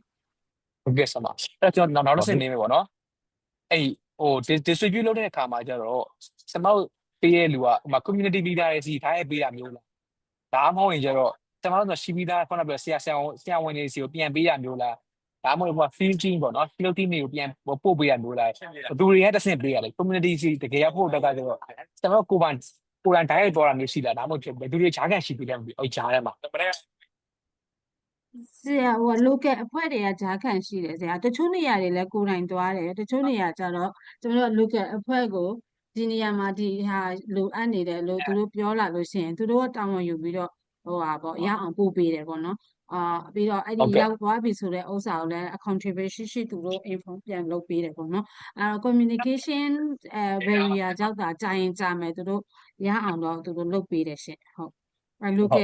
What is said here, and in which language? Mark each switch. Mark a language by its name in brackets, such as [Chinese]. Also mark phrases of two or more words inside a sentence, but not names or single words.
[Burmese] ဟုတ်ကဲ့ဆက်ပါအဲ့တော့ကျွန်တော်နောက်တစ်ဆင့်နေမယ်ပေါ့နော်အဲ့distribute လုပ်တဲ့အခါမှာကျတော့ကျွန်တော်ပေးတဲ့လူက [English] community leader [Burmese] တွေစီထားရပေးတာမျိုးလားဒါမှမဟုတ်ရင်ကျတော့ကျွန်တော်တို့ရှိပြီးသားခုနကပြောဆရာဝန်တွေစီကိုပြန်ပေးရမျိုးလားဒါမှမဟုတ် [English] field team [Burmese] ပေါ့နော် [English] field team [Burmese] တွေကိုပြန်ပို့ပေးရမျိုးလားဘသူတွေကတစ်ဆင့်ပေးရလဲ community စီတကယ်ဖို့တက်ကကျတော့ကျွန်တော်ကိုယ်တိုင် direct ပေါ်တာမျိုးရှိလားဒါမှမဟုတ်ဘယ်သူတွေခြားကန်ရှိပေးလဲမသိဘူးအဲ့ခြားထဲမှာ ဆရာlocal အဖွဲ့တွေကကြားခံရှိတယ်ဆရာတချို့နေရာတွေလည်းကိုယ်တိုင်သွားတယ်တချို့နေရာကျတော့ကျွန်တော်တို့ local အဖွဲ့ကိုဒီနေရာမှာဒီဟာလိုအပ်နေတယ်လို့သူတို့ပြောလာလို့ရှိရင်သူတို့ကတာဝန်ယူပြီးတော့ရအောင်ပို့ပေးတယ်ပေါ့နော်ပြီးတော့အဲ့ဒီရောက်သွားပြီဆိုတဲ့ဥစ္စာကိုလည်း contribution ရှိသူတို့ inform ပြန်လုပ်ပေးတယ်ပေါ့နော် [English] communication barrier [Burmese] ကြောင့်တာကြာရင်ကြာမယ်သူတို့ရအောင်တော့သူတို့လုပ်ပေးတယ်ရှင်ဟုတ်local